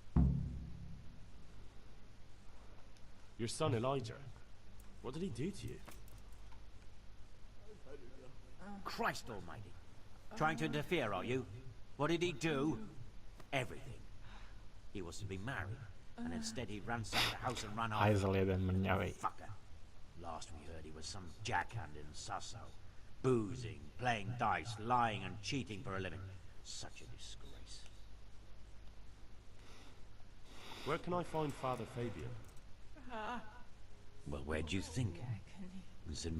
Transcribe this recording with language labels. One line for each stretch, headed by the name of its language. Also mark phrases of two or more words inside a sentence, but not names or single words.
English: Your son Elijah. What did he do to you? Christ almighty. Trying to interfere, are you? What did he do? Everything. He was to be married, and instead he ransacked the house and ran off.
Czech: Hajzel jeden mrňavej.
English: Fucker. Last we heard he was some jackhand in Sasso. Boozing, playing dice, lying and cheating for a living. Such a disgrace. Where can I find Father Fabian? Well, where do you think? In St.